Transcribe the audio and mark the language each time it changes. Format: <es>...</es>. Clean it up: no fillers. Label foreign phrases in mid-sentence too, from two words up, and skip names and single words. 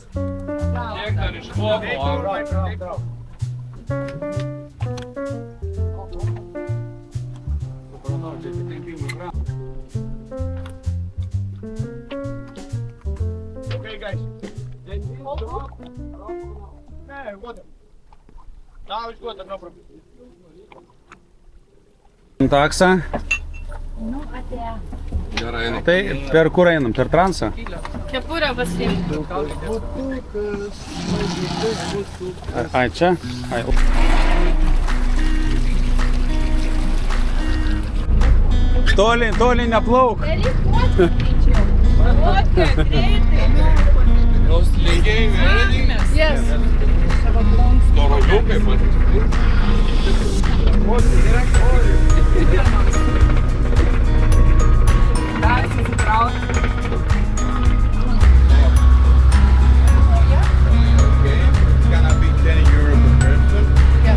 <lt>Kiek dar išmokau?</lt> <en>Okay, guys. Water. Now it's water, no problem.</en> <lt>Taksą. Nu, atėjo. Gerai. Tai per kur einam? Per transą? Kepurę pasiimti. Ai, čia? Ai. Toli neplauk. Daryk fotkį greičiau. Fotkį, greitai. Jos lygiai vėlinės.</lt> <en>Yes.</en> <lt>Storoliukai matyti. Dar susitrauk.</lt> <en>Gonna be 10 euro per person. Yes.</en>